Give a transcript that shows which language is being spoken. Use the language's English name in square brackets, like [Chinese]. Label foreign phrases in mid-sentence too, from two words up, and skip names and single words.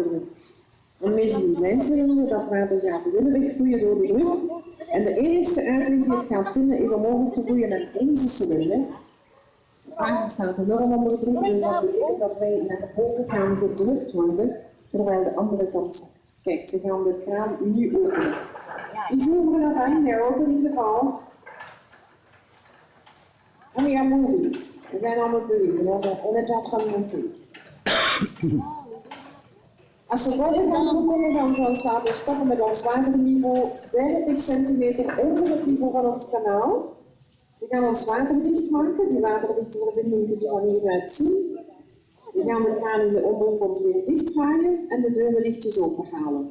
[Dutch] En we zien zijn cilinder, dat water gaat willen wegvloeien door de druk. En de enige uitweg die het gaat vinden is om over te vloeien naar onze cilinder. Het water staat enorm onder druk, dus dat betekent dat wij naar boven gaan gedrukt worden, terwijl de andere kant zakt. Kijk, ze gaan de kraan nu openen. [French] Ils ouvrent la vanne, [English] they're opening the valve. [Dutch] En we gaan moving. We zijn aan het bewegen, [French] on est en train de monter. [Dutch] Als we boven gaan toekomen, gaan ze ons laten stoppen met ons waterniveau 30 centimeter onder het niveau van ons kanaal. Ze gaan ons water dichtmaken, die waterdichte verbinding kunt u van hieruit zien. Ze gaan de kraan in de ondergrond weer dichtdraaien en de deuren lichtjes openhalen.